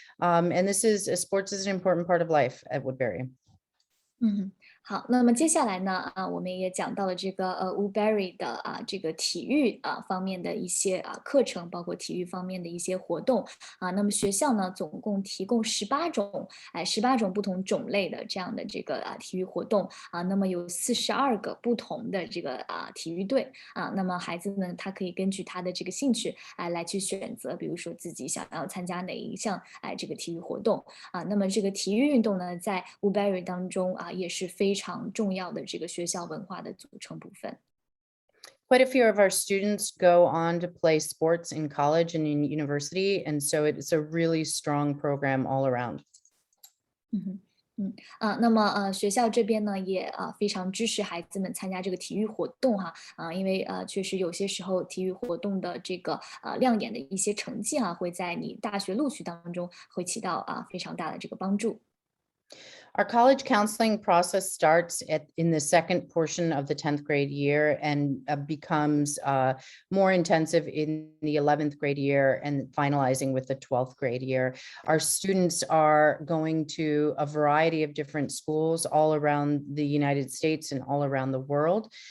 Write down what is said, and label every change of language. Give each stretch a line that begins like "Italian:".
English: And sports is an important part of life at Woodberry.
Chinese: 好，那么接下来呢我们也讲到了这个Woodberry 的这个体育方面的一些课程，包括体育方面的一些活动那么学校呢总共提供18种不同种类的这样的这个体育活动那么有42个不同的这个体育队那么孩子们他可以根据他的这个兴趣来去选择，比如说自己想要参加哪一项这个体育活动那么这个体育运动呢在 Woodberry 当中也是非常重要的这个学校文化的组成部分。
English: Quite a few of our students go on to play sports in college and in university, and so it's a really strong program all around.
Chinese: 那么学校这边呢也非常支持孩子们参加这个体育活动哈因为确实有些时候体育活动的这个亮眼的一些成绩会在你大学录取当中会起到非常大的这个帮助。
English: Our college counseling process starts in the second portion of the 10th grade year and becomes more intensive in the 11th grade year and finalizing with the 12th grade year. Our students are going to a variety of different schools all around the United States and all around the world.